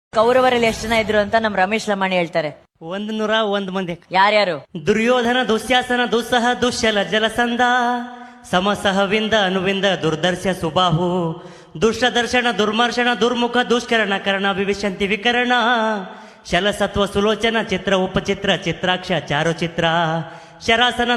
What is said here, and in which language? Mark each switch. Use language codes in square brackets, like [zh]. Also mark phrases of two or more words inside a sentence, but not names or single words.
[kn] ಕೌರವರಲ್ಲಿ ಎಷ್ಟು ಜನ ಇದ್ರು ಅಂತ ನಮ್ ರಮೇಶ್ ಲಮಾಣಿ ಹೇಳ್ತಾರೆ. 101 ಮಂದಿ. ಯಾರ್ಯಾರು? ದುರ್ಯೋಧನ, ದುಶ್ಯಾಸನ, ದುಸ್ಸಹ, ದುಶ್ಯಲ, ಜಲಸಂಧ, ಸಮಸಹವಿಂದ, ಅನುವಿಂದ, ದುರ್ದರ್ಶ, ಸುಬಾಹು, ದುಷ್ಟದರ್ಶನ, ದುರ್ಮರ್ಶನ, ದುರ್ಮುಖ, ದುಷ್ಕರಣ, ಕರ್ಣ, ವಿವಿಶಂತಿ, ವಿಕರಣ, ಶಲಸತ್ವ, ಸುಲೋಚನ, ಚಿತ್ರ, ಉಪಚಿತ್ರ, ಚಿತ್ರಾಕ್ಷ, ಚಾರುಚಿತ್ರ, ಶರಾಸನ,